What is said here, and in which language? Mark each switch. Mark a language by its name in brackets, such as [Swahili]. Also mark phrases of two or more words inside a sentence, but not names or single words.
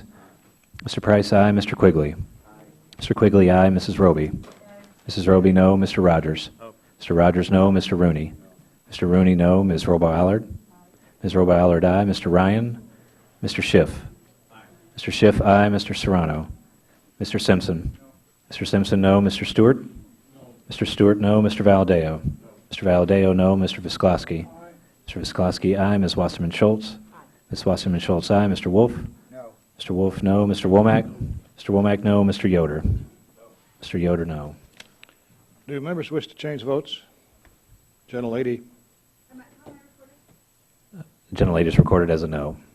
[English] Mr. Price, aye. Mr. Quigley? Mr. Quigley, aye. Mrs. Roby? Mrs. Roby, no. Mr. Rogers? Mr. Rogers, no. Mr. Rooney? Mr. Rooney, no. Ms. Robo-Allard? Ms. Robo-Allard, aye. Mr. Ryan? Mr. Schiff? Mr. Schiff, aye. Mr. Serrano? Mr. Simpson? Mr. Simpson, no. Mr. Stewart? Mr. Stewart, no. Mr. Valadeo? Mr. Valadeo, no. Mr. Visklosky? Mr. Visklosky, aye. Ms. Wasserman-Schultz? Ms. Wasserman-Schultz, aye. Mr. Wolf? No. Mr. Wolf, no. Mr. Womack? Mr. Womack, no. Mr. Yoder? Mr. Yoder, no. Do members wish to change votes? Gentlelady? Gentlelady is recorded as a no.